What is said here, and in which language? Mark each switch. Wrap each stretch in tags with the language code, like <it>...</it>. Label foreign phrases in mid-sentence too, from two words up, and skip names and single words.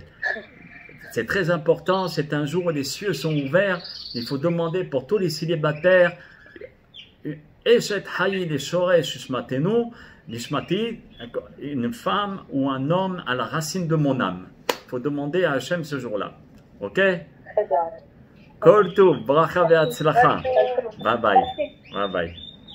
<fr>C'est très important, c'est un jour où les cieux sont ouverts. Il faut demander pour tous les célibataires, une femme ou un homme à la racine de mon âme. Il faut demander à Hachem ce jour-là. Ok? Très bien.</fr> <he>כל טוב, ברכה והצלחה.</he> <en>Bye bye. Bye bye.</en>